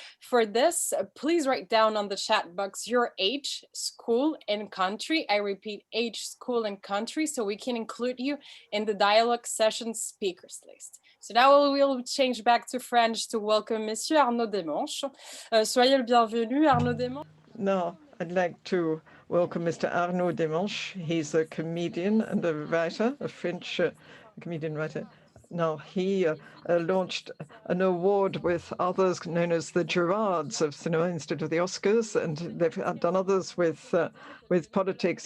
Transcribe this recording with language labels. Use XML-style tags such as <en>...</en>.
<en>For this, please write down on the chat box your age, school, and country. I repeat, age, school, and country, so we can include you in the dialogue session speakers list. So now we'll change back to French to welcome Monsieur Arnaud Desmanches.</en> <fr>Soyez le bienvenu, Arnaud Desmanches.</fr> <en>Now, I'd like to welcome Mr. Arnaud Desmanches. He's a comedian and a writer, a French comedian writer. Now, he launched an award with others known as the Gerards of cinema instead of the Oscars, and they've done others with politics.</en>